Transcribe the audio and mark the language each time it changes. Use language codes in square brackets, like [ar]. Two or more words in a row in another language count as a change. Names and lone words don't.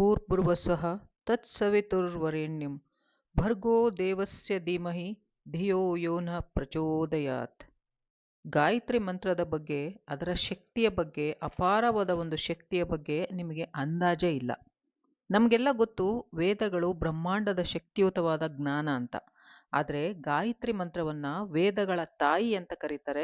[sa] ಭರ್ಗೋಭರ್ಗಸ್ವಃ ತತ್ಸವಿತುರ್ವರೆಣ್ಯಂ ಭರ್ಗೋ ದೇವಸ್ಯ ಧೀಮಹಿ ಧಿಯೋ ಯೋ ನಃ ಪ್ರಚೋದಯಾತ್. [kn] ಗಾಯತ್ರಿ ಮಂತ್ರದ ಬಗ್ಗೆ, ಅದರ ಶಕ್ತಿಯ ಬಗ್ಗೆ, ಅಪಾರವಾದ ಒಂದು ಶಕ್ತಿಯ ಬಗ್ಗೆ ನಿಮಗೆ ಅಂದಾಜೇ ಇಲ್ಲ. ನಮಗೆಲ್ಲ ಗೊತ್ತು ವೇದಗಳು ಬ್ರಹ್ಮಾಂಡದ ಶಕ್ತಿಯುತವಾದ ಜ್ಞಾನ ಅಂತ. ಆದರೆ ಗಾಯತ್ರಿ ಮಂತ್ರವನ್ನ ವೇದಗಳ ತಾಯಿ ಅಂತ ಕರೀತಾರೆ.